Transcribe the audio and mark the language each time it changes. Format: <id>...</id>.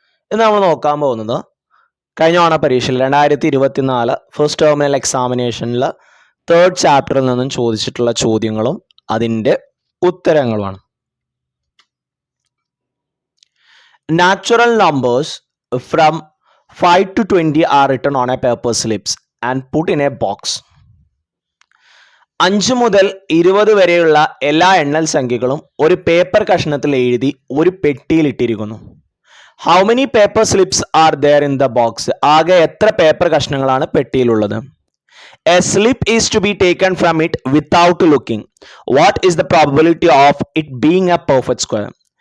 <ml>ഇന്ന് നമ്മൾ നോക്കാൻ പോകുന്നത് കഴിഞ്ഞ ഓണ പരീക്ഷയിൽ 2024 ഫസ്റ്റ് ടെർമിനൽ എക്സാമിനേഷനിൽ തേർഡ് ചാപ്റ്ററിൽ നിന്നും ചോദിച്ചിട്ടുള്ള ചോദ്യങ്ങളും അതിൻ്റെ ഉത്തരങ്ങളുമാണ്.</ml> <en>Natural numbers from 5 to 20 are written on a paper slips and put in a box.</en> <ml>5 മുതൽ 20 വരെയുള്ള എല്ലാ എണ്ണൽ സംഖ്യകളും ഒരു പേപ്പർ കഷ്ണത്തിൽ എഴുതി ഒരു പെട്ടിയിൽ ഇട്ടിരിക്കുന്നു.</ml> <en>How many paper slips are there in the box?</en> <ml>ആകെ എത്ര paper കഷ്ണങ്ങളാണ് പെട്ടിയിലുള്ളത്?</ml> <en>A slip is to be taken from it without looking. What is the probability of it being a perfect square?</en>